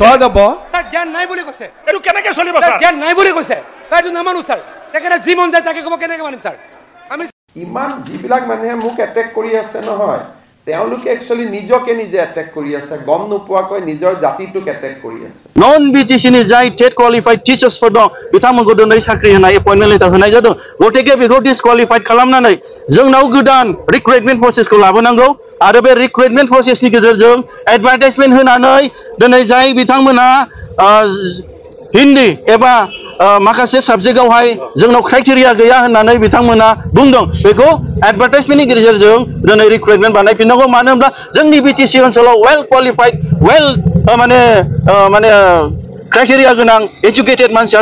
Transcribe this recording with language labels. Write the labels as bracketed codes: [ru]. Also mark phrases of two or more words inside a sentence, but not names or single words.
[as] স্যাৰ জ্ঞান নাই বুলি কৈছে এইটো কেনেকৈ চলিব স্যাৰ জ্ঞান নাই বুলি কৈছে স্যাৰ এইটো নামানো স্যাৰ তেখেতে যি মন যায় তাকে ক'ব কেনেকৈ মানিম স্যাৰ আমি ইমান যিবিলাক মানুহে মোক এটেক কৰি আছে নহয় তেওঁলোকে একচুয়ালি নিজকে নিজে এটেক কৰি আছে গম নোপোৱাকৈ নিজৰ জাতিটোক এটেক কৰি আছে [brx] নন বিটিসি नि जाय टेट क्वालिफाइड टीचार्सफोर दं बिथांमोनखौ दिनै साख्रि होनाय [en] appointment letter [brx] होनाय जादों गटेके बेखौ डिसक्वालिफाइड खालामनानै जोंनाव गोदान रिक्रुटमेन्ट प्रसेसखौ लाबोनांगौ आरो बे रिक्रुटमेन्ट प्रसेसनि गेजेरजों एडभार्टाइजमेन्ट होनानै दिनै जाय बिथांमोना हिन्दी एबा माखासे साबजेक्टआवहाय जोंनाव क्राइटेरिया गैया होननानै बिथांमोना बुंदों बेखौ एडभार्टाइजमेन्टनि गेजेरजों दिनै रिक्रुटमेन्ट बानायफिननांगौ मानो होनब्ला जोंनि बिटिसि ओनसोलाव [en] well qualified [brx] वेल माने क्राइटेरिया गोनां एजुकेटेड मानसिया